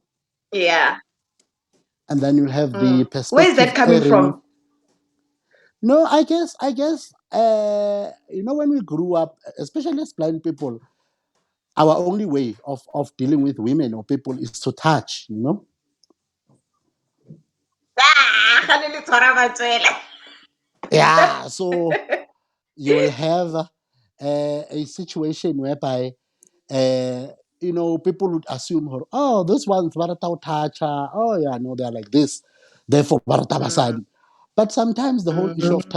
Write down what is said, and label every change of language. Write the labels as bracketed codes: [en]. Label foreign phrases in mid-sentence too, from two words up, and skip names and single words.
[en] Yeah. And then you'll have the Mm. Where is perspective, that coming Erin. from? No, I guess, when we grew up, especially as blind people, our only way of dealing with women or people is to touch. [tn] Ah, ga le le tshwara matswele. [en] Yeah, so you will have a situation whereby people would assume her, oh, this one's [tn] Barata Tacha. [en] Oh, yeah, no, they're like this. Therefore, Barata Mm, Basadi. But sometimes the whole issue of